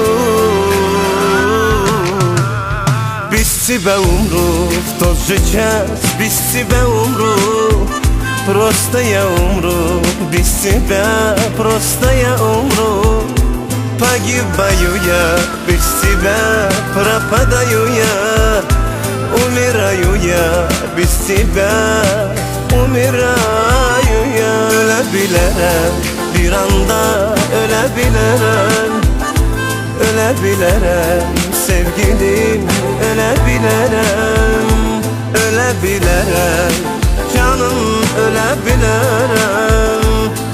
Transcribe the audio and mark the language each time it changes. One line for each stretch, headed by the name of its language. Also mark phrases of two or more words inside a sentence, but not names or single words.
Russian: Без тебя умру в тот же час, без тебя умру. Просто я умру, без тебя просто я умру. Погибаю я, без тебя пропадаю я. Умираю я, без тебя умираю я.
Turkish: Ölebilirim, bir anda ölebilirim. Ölebilirim sevgilim, ölebilirim. Ölebilirim canım, ölebilirim.